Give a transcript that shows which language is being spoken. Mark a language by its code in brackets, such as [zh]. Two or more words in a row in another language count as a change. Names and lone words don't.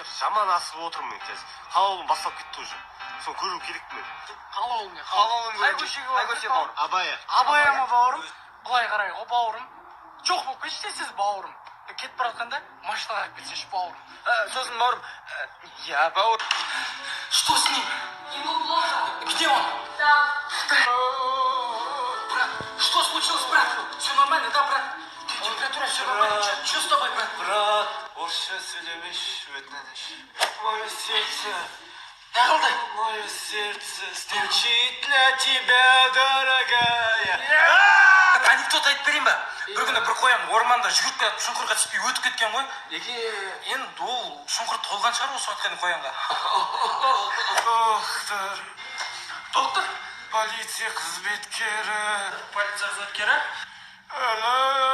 [kk] Жаман асып отырмын мен қазір. Қалауым бастап кетті уже. Соны көру керек мен. Қалауың не? Қай көше бауырым? Абая. Абая ма бауырым? Былай қарай ғой, бауырым. Жоқ болып кетші сіз, бауырым. Кетіп бара жатқанда машинаға алып кетсеші, бауырым. Сосын бауырым. Я бауыр. [ru] Что с ним? Ему плохо. Где он? Там. Брат, что случилось, брат? Все нормально, да, брат? Температура все нормально. Что с тобой, брат? Брат, [kk] орысша сөйлемеш, өтініш. [ru] Мое сердце, [kk] Неғылды? [ru] мое сердце стучит для тебя, дорогая. [kk] Анекдот айтып берейін ба? Бір күні бір қоян орманда жүгіріп келіп шұңқырға түспей өтіп кеткен ғой. Енді ол шұңқыр толған шығар осы уақытқа дейін қоянға. Доктор, Доктор? полиция қызметкері. Полиция қызметкері? Өлім